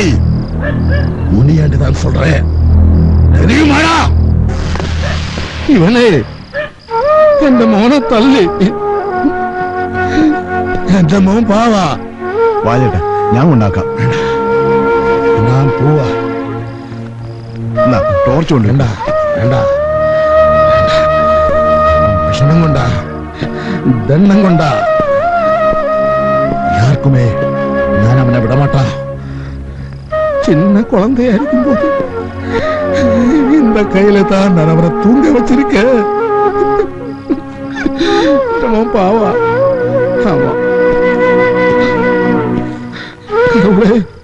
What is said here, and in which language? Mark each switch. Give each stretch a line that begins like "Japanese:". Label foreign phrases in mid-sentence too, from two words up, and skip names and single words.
Tamil: முனியாண்டிதான் சொல்றேன், தெரியுமாடா?
Malayalam: ഇവനെ എന്റെ മോനെ തല്ലി. എന്റെ മോൻ പാവാ. വാലേട്ടാ, ഞാൻ ഉണ്ടാക്കാം. ഞാൻ പോവാ. ടോർച്ച് കൊണ്ട് വേണ്ട വേണ്ട. വിഷമം കൊണ്ടാ, ദണ്ണം കൊണ്ടാ.
Tamil: யாருக்குமே நான் அவனை விடமாட்டா. சின்ன குழந்தையாயிருக்கும் போது இந்த கையில தான் நான் அவனை தூங்க வச்சிருக்கேன். பாவா. ஆமா கடவுளே.